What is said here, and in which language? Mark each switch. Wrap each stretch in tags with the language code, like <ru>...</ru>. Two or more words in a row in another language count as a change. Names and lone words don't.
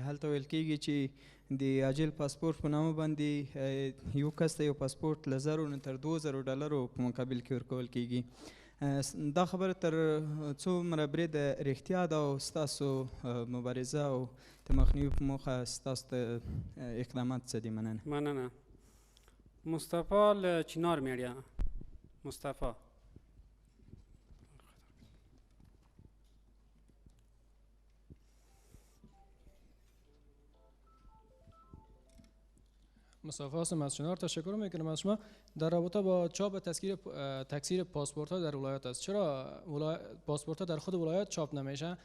<ps>هلته ویل کېږي چې د عاجل پاسپورت په نامه باندې یو کس ته یو پاسپورت له 1000 نه تر 2000 ډالرو په مقابل کې ورکول کېږي. دا خبره تر څومره برید رښتیا ده او ستاسو مبارزه او د مخنیوي په موخه ستاسو اقدامات څه دي؟ مننه. مننه. مصطفی له چنار میډیا. مصطفی.</ps> <fa>مصطفی هستم از چنار. تشکر میکنم از شما. در رابطه با چاپ تکثیر پاسپورت ها در ولایت است، چرا پاسپورت ها در خود ولایت چاپ نمیشه؟</fa>